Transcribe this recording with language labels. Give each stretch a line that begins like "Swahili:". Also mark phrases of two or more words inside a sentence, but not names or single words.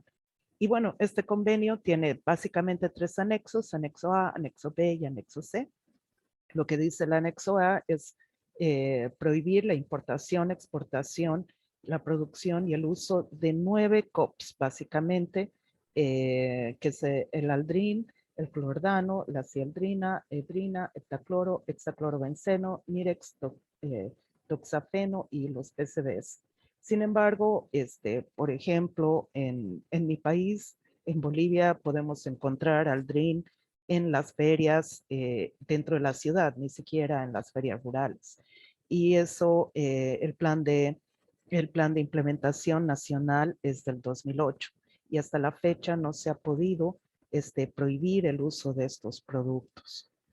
Spanish: Y bueno, este convenio tiene básicamente 3 anexos, anexo A, anexo B y anexo C. Lo que dice el anexo A es prohibir la importación, exportación, la producción y el uso de 9 COPs, básicamente, que es el aldrin, el clordano, la cialdrina, edrina, heptacloro, hexaclorobenceno, mirex, toxafeno y los PCBs. Sin embargo, por ejemplo, en mi país, en Bolivia, podemos encontrar aldrin en las ferias dentro de la ciudad, ni siquiera en las ferias rurales. Y eso, el plan de implementación nacional es del 2008 y hasta la fecha no se ha podido prohibir el uso de estos productos.